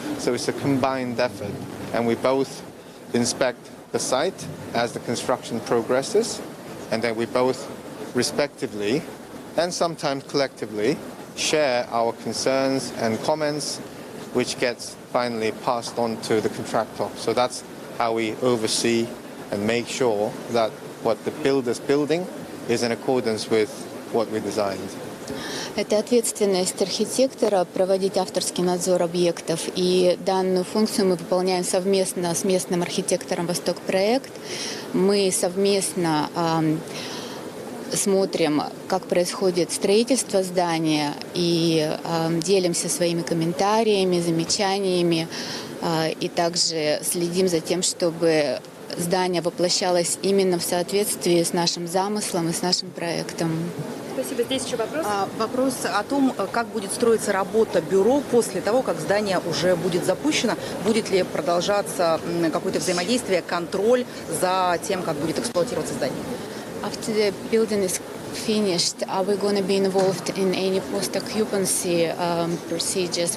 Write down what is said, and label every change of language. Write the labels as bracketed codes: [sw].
[en] So it's a combined effort, and we both inspect the site as the construction progresses, and then we both respectively and sometimes collectively share our concerns and comments, which gets finally passed on to the contractor. So that's how we oversee and make sure that what the builder's building is in accordance with what we designed. [ru] Это ответственность архитектора проводить авторский надзор объектов, и данную функцию мы выполняем совместно с местным архитектором «Восток Проект». Мы совместно смотрим, как происходит строительство здания, и делимся своими комментариями, замечаниями, и также следим за тем, чтобы здание воплощалось именно в соответствии с нашим замыслом и с нашим проектом. Спасибо. Здесь еще вопрос. Вопрос о том, как будет строиться работа бюро после того, как здание уже будет запущено. Будет ли продолжаться какое-то взаимодействие, контроль за тем, как будет эксплуатироваться здание? [en] After the building is finished, are we going to be involved in any post-occupancy procedures?